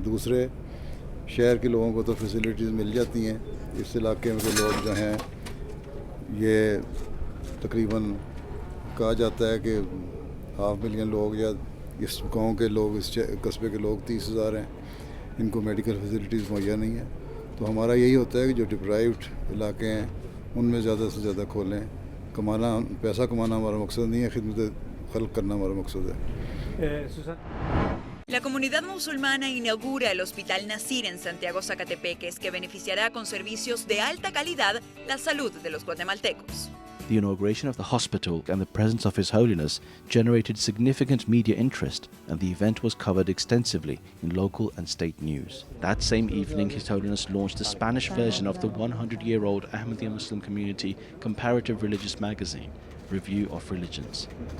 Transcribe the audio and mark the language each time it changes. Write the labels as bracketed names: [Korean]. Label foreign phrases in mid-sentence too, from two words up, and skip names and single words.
[Urdu] دوسرے شہر کے لوگوں کو تو فیسلیٹیز مل جاتی ہیں، اس علاقے میں کے لوگ جو ہیں یہ تقریباً کہا جاتا ہے کہ 500,000 ملین لوگ یا اس گاؤں کے لوگ، اس قصبے کے لوگ 30,000 ہیں، ان کو [English] medical facilities [Urdu] مہیا نہیں ہے. تو ہمارا یہی ہوتا ہے کہ جو ڈیپرائیوڈ علاقے ہیں ان میں زیادہ سے زیادہ کھولیں. پیسہ کمانا ہمارا مقصد نہیں ہے، خدمت خلق کرنا ہمارا مقصد ہے. [Spanish] La comunidad musulmana inaugura el Hospital Nasir en Santiago Zacatepeques, que beneficiará con servicios de alta calidad la salud de los guatemaltecos. [English] The inauguration of the hospital and the presence of His Holiness generated significant media interest, and the event was covered extensively in local and state news. That same evening, His Holiness launched the Spanish version of the 100-year-old Ahmadiyya Muslim Community comparative religious magazine, Review of Religions.